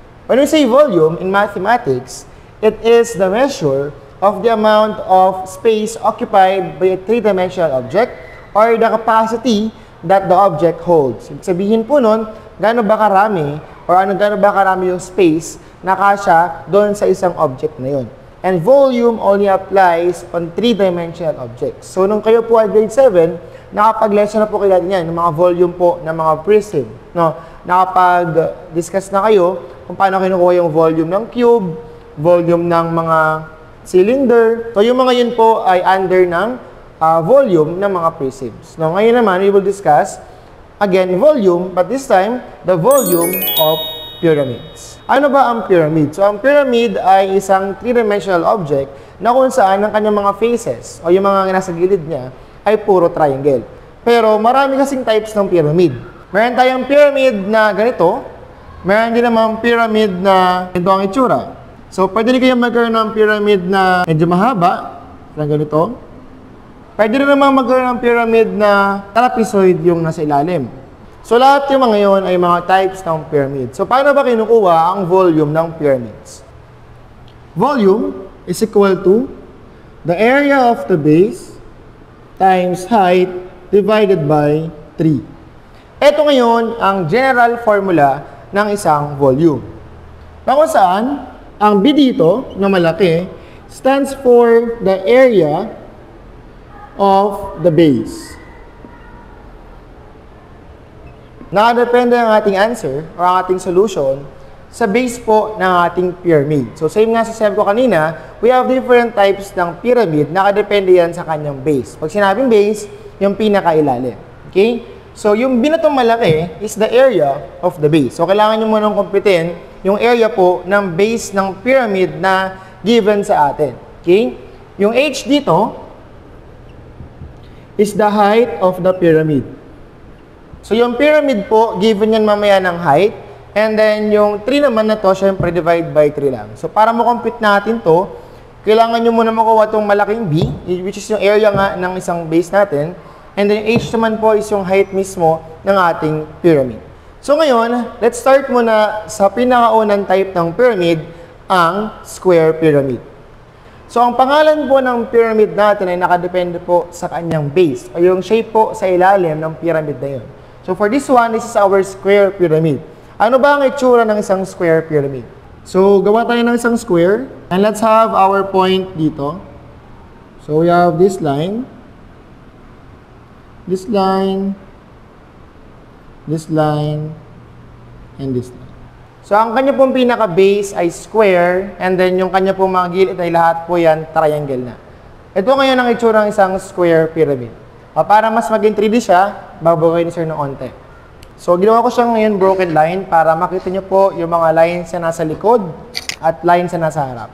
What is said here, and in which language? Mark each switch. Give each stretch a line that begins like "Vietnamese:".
English: When we say volume in mathematics, it is the measure of the amount of space occupied by a three-dimensional object or the capacity that the object holds.
Filipino: Ibig sabihin po nun, gaano ba karami yung space na kasya doon sa isang object na yun.
English: And volume only applies on three-dimensional objects.
Filipino: So, nung kayo po ay grade 7, nakapag-lesson na po kayo natin yan, ng mga volume po ng mga prism. No? Nakapag-discuss na kayo kung paano kinukuha yung volume ng cube, volume ng mga cylinder. So, yung mga yun po ay under ng volume ng mga prisms. No? Ngayon naman,
English: we will discuss, again, volume, but this time, the volume of pyramids.
Filipino: Ano ba ang pyramid? So, ang pyramid ay isang three-dimensional object na kung saan ang kanyang mga faces o yung mga nasa gilid niya ay puro triangle. Pero marami kasing types ng pyramid. Meron tayong pyramid na ganito. Meron din naman pyramid na ito ang itsura. So, pwede rin kayong magkaroon ng pyramid na medyo mahaba, na ganito. Pwede rin naman magkaroon ng pyramid na trapezoid yung nasa ilalim. So, lahat yung mga yun ay mga types ng pyramid. So, paano ba kinukuha ang volume ng pyramids?
English: Volume is equal to the area of the base times height divided by 3.
Filipino: Ito ngayon ang general formula ng isang volume. Na kung saan, ang B dito na malaki
English: stands for the area of the base.
Filipino: Nakadepende ang ating answer or ang ating solution sa base po ng ating pyramid. So, same nga sa sabi ko kanina,
English: we have different types
Filipino: ng pyramid. Nakadepende yan sa kanyang base. Pag sinabing base, yung pinakailalim. Okay?
English: So,
Filipino: yung binatong malaki
English: is the area of the base.
Filipino: So, kailangan nyo munang kumpitin yung area po ng base ng pyramid na given sa atin. Okay? Yung H dito
English: is the height of the pyramid.
Filipino: So, yung pyramid po, given yan mamaya ng height. And then, yung 3 naman na to, syempre, divide by 3 lang. So, para mo-compute natin to, kailangan nyo muna makuha itong malaking B, which is yung area nga ng isang base natin. And then, H naman po is yung height mismo ng ating pyramid. So, ngayon,
English: let's start
Filipino: muna sa pinakaunang type ng pyramid, ang square pyramid. So, ang pangalan po ng pyramid natin ay nakadepende po sa kanyang base, o yung shape po sa ilalim ng pyramid na yun.
English: So, for this one, this is our square pyramid.
Filipino: Ano ba ang itsura ng isang square pyramid? So, gawa tayo ng isang square.
English: And let's have our point dito. So, we have this line, this line, this line, and this line.
Filipino: So, ang kanya pong pinaka-base ay square, and then yung kanya pong mga gilid ay lahat po yan triangle na. Ito ngayon ang itsura ng isang square pyramid. Para mas maging 3D siya, babagay ni sir ng onte. So, ginawa ko siyang ngayon broken line para makita nyo po yung mga lines na nasa likod at lines na nasa harap.